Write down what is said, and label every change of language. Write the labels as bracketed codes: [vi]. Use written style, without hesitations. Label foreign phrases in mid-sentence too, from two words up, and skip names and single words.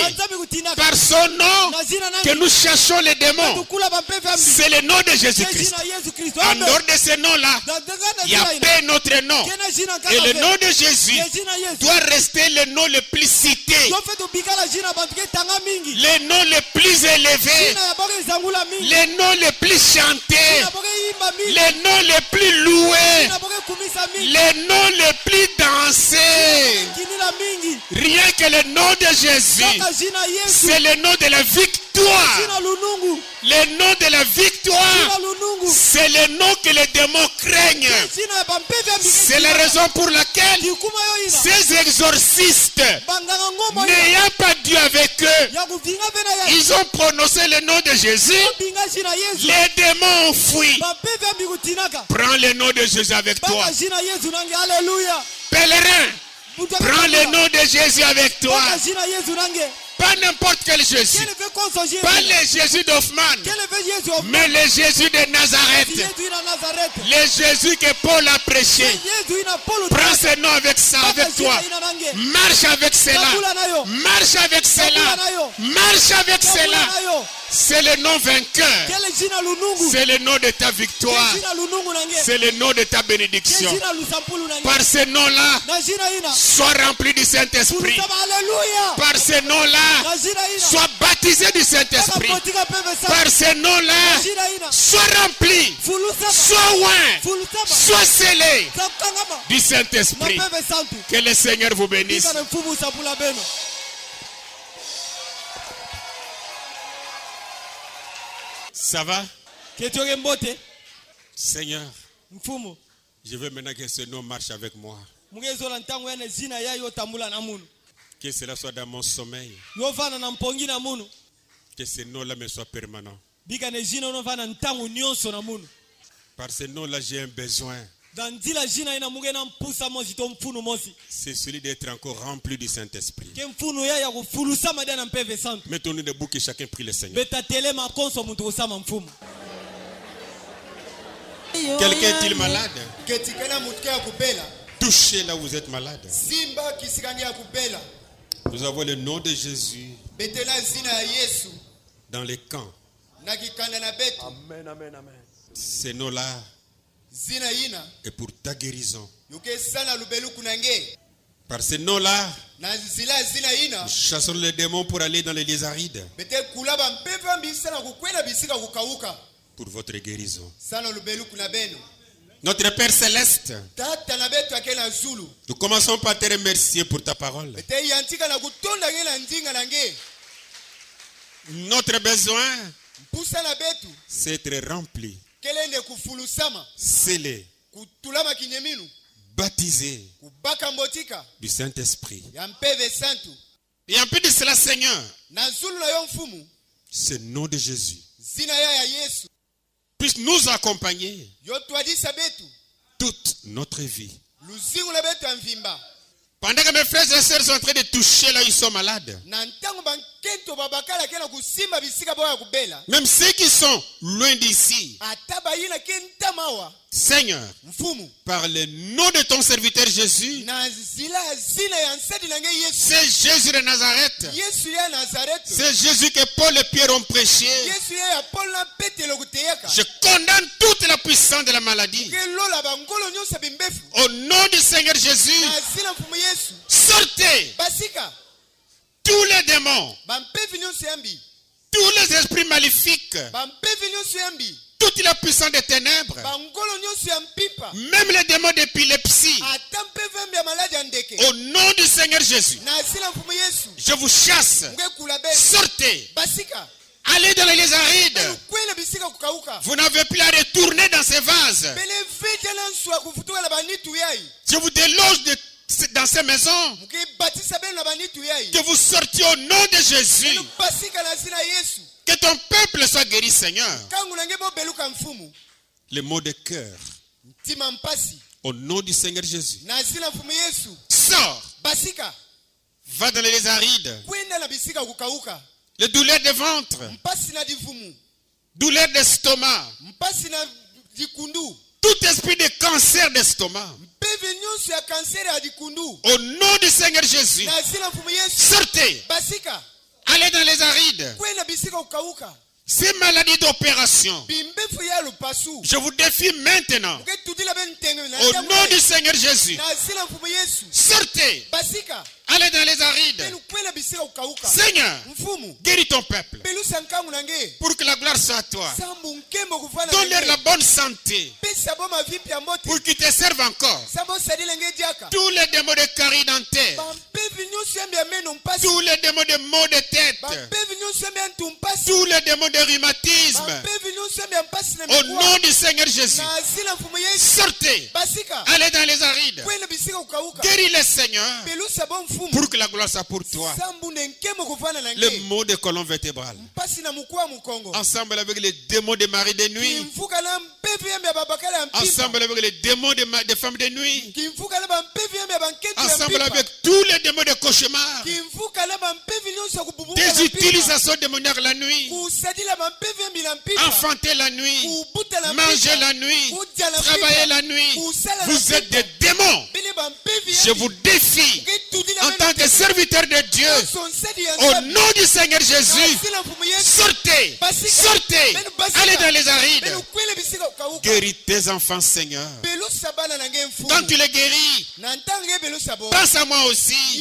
[kg] na nzambi kutindaka [fr] par son nom [kg] na jina [fr] que [kg] nani [fr] nous cherchons les démons. [kg] tukula bampepe ambi [fr] C'est le nom de [kg] ke [fr] Jésus-Christ. [kg] jina Yesu Kristo [fr] En [kg] amen [fr] dehors de ce nom-là, il n'y a pas notre nom. [kg] kena jina [fr] Et [kg] kaka [fr] le [kg] ve [fr] nom de Jésus [kg] ke jina Yesu [fr] doit rester le nom le plus cité, [kg] yofe tubikala jina bantu ke tanga mingi [fr] le nom le plus élevé, [kg] jina ya boke ezangula mingi [fr] le nom le plus chanté, [kg] jina boke imba mingi [fr] le nom le plus loué, [kg] jina boke kumisa mingi [fr] le nom le plus dansé. [kg] kinila mingi [fr] Rien que le nom de Jésus, [kg] kaka jina Yesu [fr] c'est le nom de la victoire. [kg] jina lunungu [fr] Le nom de la victoire, [kg] jina lunungu [fr] c'est le nom que les démons craignent. [kg] jina ya bampepe ambi [fr] C'est la raison pour laquelle [kg] tikuma yo ina [fr] ces exorcistes, [kg] banganga ngombo yo [fr] n'ayant pas Dieu avec eux, [kg] ya kuvinga pena ya [fr] ils ont prononcé le nom de Jésus, [kg] binga jina Yesu [fr] les démons ont fui. [kg] bampepe ambi kutinaka [fr] Prends le nom de Jésus avec toi. [kg] baka jina Yesu nange haleluya [fr] Pèlerin, [kg] Mutu [fr] prends le [kg] akatambula. [fr] nom de Jésus avec toi. [kg] baka jina Yesu nange [fr] Pas n'importe quel Jésus. [kg] kele ve konso Jésus [fr] Pas le Jésus d'Hoffman, [kg] kele ve Yesu of [fr] mais le Jésus de Nazareth. [kg] Yesu ina Nazareth [fr] Le Jésus que Paul a prêché. [kg] Yesu ina Paulo [fr] Prends ce nom avec ça, avec toi. [kg] ina nange [fr] Marche avec cela. [kg] Tabula nayo [fr] Marche avec cela. Marche avec [kg] tabula [fr] cela. [kg] nayo [fr] C'est le nom vainqueur. [kg] kele jina lunungu [fr] C'est le nom de ta victoire. [kg] jina lunungu nange [fr] C'est le nom de ta bénédiction. [kg] jina lusampulu nange [fr] Par ce nom-là, [kg] na jina ina [fr] sois rempli du Saint-Esprit. [kg] Fulusaba haleluya [fr] Par ce nom-là, [kg] na jina ina [fr] sois baptisé du Saint-Esprit. [kg] Kapotika pepe sa [fr] Par ce nom-là, [kg] jina ina [fr] sois rempli, [kg] fulusaba [fr] sois oint, [kg] fulusaba [fr] sois scellé [kg] sakangama [fr] du [kg] na [fr] Saint-Esprit. [kg] pepe santu [fr] Que le Seigneur vous bénisse. [kg] ika na mfumu sapula beno [fr] Ça va? [kg] ketioke mbote [fr] Seigneur, [kg] mfumu [fr] je veux maintenant que ce nom marche avec moi. [kg] mugezola ntango ene zina ya yotambula na munu [fr] Que cela soit dans mon sommeil. [kg] yovana na mpongi na munu [fr] Que ce nom-là me soit permanent. [kg] bika ne jina onovana ntango nyonso na munu [fr] Par ce nom-là, j'ai un besoin. [kg] na nzila jina ina muge na mpusa mosi to mfunu mosi [fr] C'est celui d'être encore rempli du Saint-Esprit. [kg] ke mfunu ya kufulusama dia na mpeve santu [fr] Mettons-nous debout que chacun prie le Seigneur. [kg] betatelema konso muntu kusama mfumu [fr] Quelqu'un est-il malade? [kg] ketikana mutuke ya kubela [fr] Touchez là où vous êtes malade. [kg] simba kisikani ya kubela [fr] Nous avons le nom de Jésus [kg] betela zina ya Yesu [fr] dans les camps. [kg] na kikanda na betu [fr] Ce nom-là [kg] zina ina [fr] est pour ta guérison. [kg] yuke sana lubelu kunange [fr] Par ce nom-là, [kg] na nzela zina ina [fr] nous chassons les démons pour aller dans les lieux arides [kg] bete kula bampepe ambisa na kukwela bisika kukauka [fr] pour votre guérison. [kg] sana lubeluku na beno [fr] Notre Père Céleste, [kg] tata na betu ake na zulu [fr] nous commençons par te remercier pour ta parole. [kg] bete yantika na kutonda nge na ndinga na nge [fr] Notre besoin, [kg] mpusa na betu [fr] c'est être rempli, [kg] kelende kufulusama [fr] scellé, [kg] kutulama kinyeminu [fr] baptisé [kg] kubaka mbotika [fr] du Saint-Esprit. [kg] ya mpeve santu [fr] Et en plus de cela, Seigneur, [kg] na zulu na yo mfumu [fr] ce nom de Jésus [kg] zina ya Yesu [fr] puisse nous accompagner [kg] yo twadisa betu [fr] toute notre vie. [kg] luzingu na betu ya mvimba [fr] Pendant que mes frères et sœurs sont en train de toucher là où ils sont malades, [kg] na ntango bankento babakala ke na kusimba bisika boya kubela [fr] même ceux qui sont loin d'ici, [kg] ata bayina ke ntamawa [fr] Seigneur, [kg] mfumu [fr] par le nom de ton serviteur Jésus, [kg] na zila zina ya nsedi na nge Yesu [fr] c'est Jésus de Nazareth, [kg] Yesu ya Nazareth [fr] c'est Jésus que Paul et Pierre ont prêché. [kg] Yesu ya Paul na Petelo kuteyaka [fr] Je condamne toute la puissance de la maladie. [kg] ke lola bangolo nyonso bimbefu [fr] Au nom du Seigneur Jésus, [kg] na zina mfumu Yesu [fr] sortez [kg] basika [fr] tous les démons, [kg] bampevi nyonso yambi [fr] tous les esprits maléfiques, [kg] bampevi nyonso yambi [fr] toute la puissance des ténèbres, [kg] bangolo nyonso ya mpipa [fr] même les démons d'épilepsie. [kg] ata mpevi yambi ya maladi ya ndeke [fr] Au nom du Seigneur Jésus, [kg] na zina mfumu Yesu [fr] je vous chasse. [kg] ngekula bele [fr] Sortez. [kg] basika [fr] Allez dans les lieux arides. [kg] kwela bisika kukauka [fr] Vous n'avez plus à retourner dans ces vases. [kg] bele vete na nswa kufutuka na banitu yai [fr] Je vous déloge dans ces maisons. [kg] mukibatisa bele na banitu yai [fr] Que vous sortiez au nom de Jésus. [kg] basika na zina Yesu [fr] Que ton peuple soit guéri, Seigneur. [kg] kangu nange bobeluka mfumu [fr] Les mots de cœur. [kg] ntima mpasi [fr] Au nom du Seigneur Jésus. [kg] na zina mfumu Yesu [fr] Sors. [kg] basika [fr] Va dans les lieux arides. [kg] kwenda na bisika kukauka [fr] Les douleurs de ventre. [kg] mpasi na divumu [fr] Douleurs d'estomac. [kg] mpasi na dikundu [fr] Tout esprit de cancer d'estomac. [kg] mpevi nyonso ya kansere ya dikundu [fr] Au nom du Seigneur Jésus. [kg] na zina mfumu Yesu [fr] Sortez. [kg] basika [fr] Allez dans les arides. [kg] kwenda bisika kukauka [fr] Ces maladies d'opération. [kg] bimbefu ya lupasu [fr] Je vous défie maintenant. [kg] uketutila be ntenge na [fr] Au [kg] ntango [fr] nom [kg] na- [fr] du Seigneur Jésus. [kg] na zina mfumu Yesu [fr] Sortez. [kg] basika [fr] Allez dans les arides. [kg] pelu kwenda bisika kukauka [fr] Seigneur, [kg] mfumu [fr] guéris ton peuple. [kg] pelusa nkangu nange [fr] Pour que la gloire soit à toi. [kg] sambu nkembo kufana [fr] Donne-leur la bonne santé. [kg] pesa bo mavipi ya mbote [fr] Pour qu'ils te servent encore. [kg] sambo sadile nge diaka [fr] Tous les démons de carie dentaire. [kg] bampevi nyonso yambi ya meno mpasi [fr] Tous les démons de maux de tête. [kg] bampevi nyonso yambi ya ntu mpasi [fr] Tous les démons de rhumatisme. [kg] bampevi nyonso yambi ya mpasi na [fr] Au [kg] mikuwa [fr] nom du Seigneur Jésus. [kg] na zina mfumu Yesu [fr] Sortez. [kg] basika [fr] Allez dans les arides. [kg] kwenda bisika kukauka [fr] Guéris-les, Seigneur. [kg] pelusa bo mfumu [fr] Pour que la gloire soit pour toi. [kg] sambu ne nkembo kufana na [fr] Les [kg] nge [fr] maux de colonne vertébrale. [kg] mpasi na mukuwa mukongo [fr] Ensemble avec les démons de mari de nuit. [kg] kimfuka na mpevi yambi ya babakala ya mpipa [fr] Ensemble avec les démons de femmes de nuit. [kg] kimfuka na bampevi yambi ya bankentu ya [fr] Ensemble [kg] mpipa [fr] avec tous les démons de cauchemar. [kg] kimfuka na bampevi nyonso ya kububuka na [fr] Des [kg] mpipa [fr] utilisations démoniaques la nuit. [kg] kusadila bampevi yambi na mpipa [fr] Enfanter la nuit. [kg] kubuta na [fr] Manger [kg] mpipa [fr] la nuit. [kg] kudya na [fr] Travailler [kg] mpipa [fr] la nuit. [kg] kusala na [fr] Vous êtes [kg] mpipa [fr] des démons. [kg] bile bampevi [fr] Je vous défie. En tant que serviteur de Dieu. Au nom du Seigneur Jésus. Sortez. Sortez. Allez dans les arides. Guéris tes enfants, Seigneur. Quand tu les guéris, pense à moi aussi.